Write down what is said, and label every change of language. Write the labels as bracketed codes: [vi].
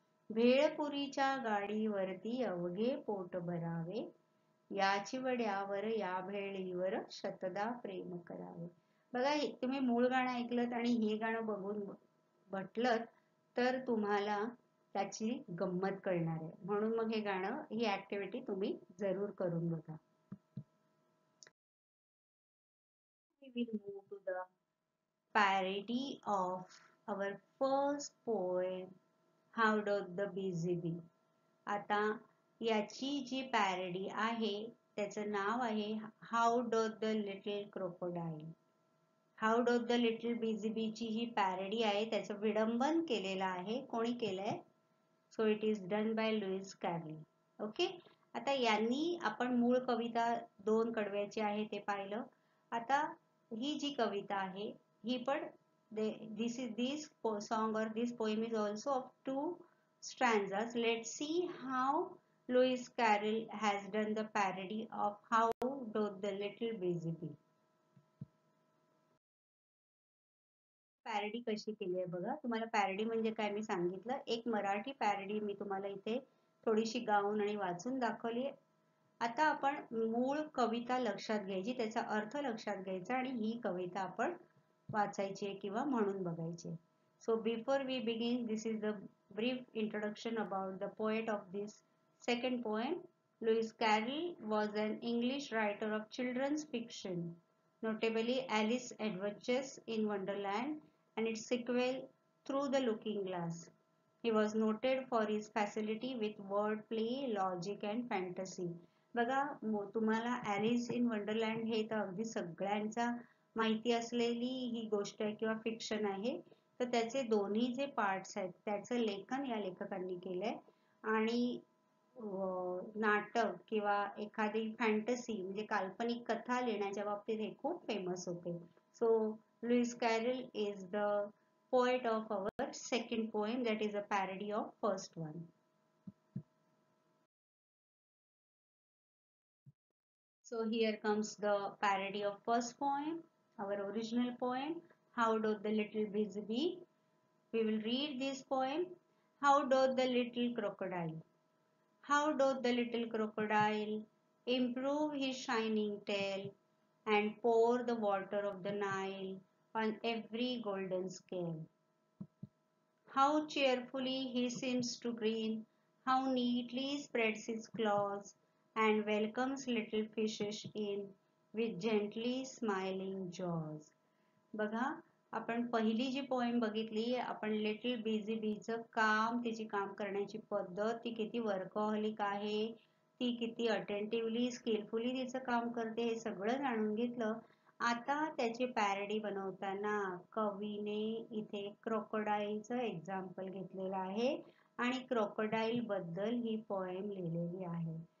[mr] भेळपुरीच्या गाडीवरती अवघे पोट भरावे, या चिवड्यावर या भेळीवर शतदा प्रेम करावे. बघा, तुम्ही मूळ गाणं ऐकलत आणि हे गाणं बघून म्हटलं तर तुम्हाला त्याची गंमत कळणार आहे. म्हणून मग हे गाणं, ही ऍक्टिव्हिटी तुम्ही जरूर करून बघा. [en] We will move to the parody of our first poem, How Doth the Busy Bee. [mr] आता याची जी पॅरडी आहे त्याचं नाव आहे How Doth the Little Crocodile. How डोथ the little busy बी ची ही पॅरडी आहे. त्याचं विडंबन केलेलं आहे. कोणी केलंय? [en] So it is done by Lewis Carroll. [mr] Okay, आता यांनी आपण मूळ कविता 2 कडव्याची आहे ते पाहिलं. आता ही जी कविता आहे ही पण [en] this song or this poem is also of 2 stanzas. Let's see how Lewis Carroll has done the parody of How Doth the Little Busy Bee. [mr] Parody कशी केली आहे बघा. तुम्हाला पॅरडी म्हणजे काय मी सांगितलं. एक मराठी पॅरडी मी तुम्हाला इथे थोडीशी गाऊन आणि वाचून दाखवली. आता आपण मूळ कविता लक्षात घ्यायची, त्याचा अर्थ लक्षात घ्यायचा आणि ही कविता आपण वाचायची किंवा म्हणून बघायची. [en] So before we begin, this is the brief introduction about the poet of this second poem. Lewis Carroll was an English writer of children's fiction, notably Alice's Adventures in Wonderland and its sequel Through the Looking Glass. He was noted for his facility with wordplay, logic and fantasy. [mr] बघा, तुम्हाला Alice in wonderland हे तर अगदी सगळ्यांचा माहिती असलेली ही गोष्ट आहे किंवा फिक्शन आहे. तर त्याचे दोन्ही जे पार्ट्स आहेत त्याचं लेखन या लेखकांनी केलंय आणि नाटक किंवा एखादी फॅन्टसी म्हणजे काल्पनिक कथा लिहिण्याच्या बाबतीत हे खूप फेमस होते. [en] So Lewis Carroll is the poet of our second poem, that is a parody of first one. So here comes the parody of first poem, our original poem, How Doth the Little Busy Bee. We will read this poem. How doth the little crocodile? How doth the little crocodile improve his shining tail and pour the water of the Nile on every golden scale? How cheerfully he seems to grin, how neatly spreads his claws and welcomes little fishes in with gently smiling jaws. [mr] बघा, आपण पहिली जी poem बघितली, आपण little busy बीचं काम, तिची काम करण्याची पद्धत, ती किती वर्कहॉलिक आहे, ती किती अटेंटिव्हली स्किलफुली तिचं काम करते, हे सगळं जाणून घेतलं. आता त्याची पॅरडी बनवताना कवीने इथे क्रोकोडाईलचं एक्झाम्पल घेतलेलं आहे आणि क्रोकोडाईल बद्दल ही पोएम लिहिलेली आहे.